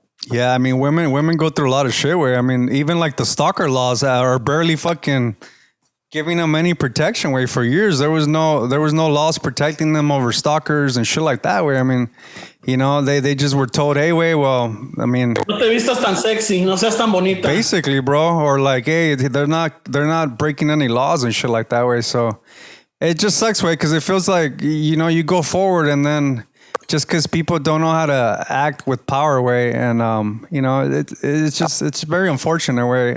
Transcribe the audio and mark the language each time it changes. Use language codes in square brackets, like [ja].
[en] Yeah, I mean, women go through a lot of shit, way. I mean, even like the stalker laws are barely fucking giving them any protection, way. For years, there was no laws protecting them over stalkers and shit like that, way. I mean, you know, they just were told, hey, way, well, I mean, [es] no te vistas tan sexy, no seas tan bonita. [en] Basically, bro, or like, hey, they're not breaking any laws and shit like that, way. So it just sucks, way, because it feels like, you know, you go forward and then just because people don't know how to act with power, way, and you know, it's very unfortunate, way.